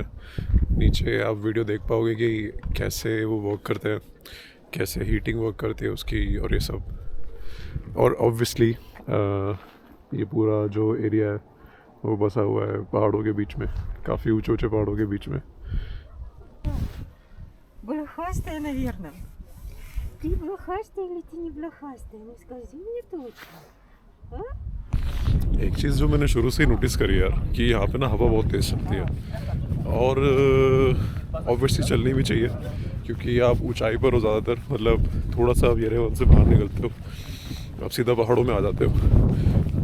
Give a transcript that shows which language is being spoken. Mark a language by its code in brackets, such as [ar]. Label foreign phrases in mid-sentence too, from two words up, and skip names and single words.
[hi] नीचे आप वीडियो देख पाओगे कि कैसे वो वर्क करते हैं, कैसे [en] heating work [hi] करती है उसकी और ये सब। और ऑब्वियसली ये पूरा जो एरिया है वो बसा हुआ है पहाड़ों के बीच में, काफ़ी ऊंचे ऊंचे पहाड़ों के बीच में। [ru] Блохастая, наверное. Ты блохастая или ты не блохастая? Ну скажи мне точно. А? [hi] एक चीज़ जो मैंने शुरू से ही नोटिस करी यार, कि यहाँ पे ना हवा बहुत तेज़ चलती है और ऑब्वियसली चलनी भी चाहिए, क्योंकि आप ऊंचाई पर हो ज़्यादातर, मतलब थोड़ा सा आप येरेवन से बाहर निकलते हो, आप सीधा पहाड़ों में आ जाते हो।